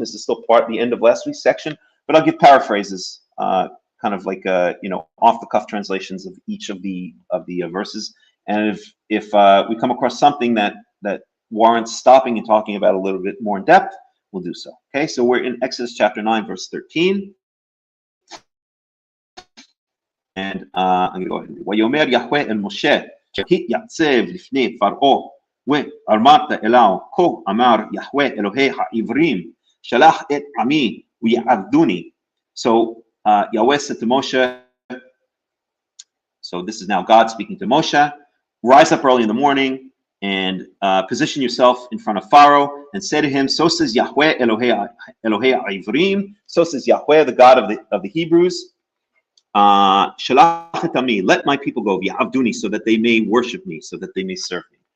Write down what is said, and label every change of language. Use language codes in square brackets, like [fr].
[en] This is still the end of last week's section, but I'll give paraphrases, kind of like off-the-cuff translations of each of the verses. And if we come across something that warrants stopping and talking about a little bit more in depth, we'll do so. Okay, so we're in Exodus chapter 9, verse 13. And I'm going to go ahead and read. [he] ויאמר יהוה אל משה, התייצב לפני פרעה, ואמרת אליו, כה אמר יהוה אלוהי העברים, שלח את עמי ויעבדוני. [en] So Yahweh said to Moshe, so this is now God speaking to Moshe, rise up early in the morning and position yourself in front of Pharaoh and say to him, so says [he] Yahweh Elohei Ivrim, [en] so says Yahweh, the God of the Hebrews, [he] Shalach et ami, [en] let my people go, v'yavduni, so that they may worship me, so that they may serve me.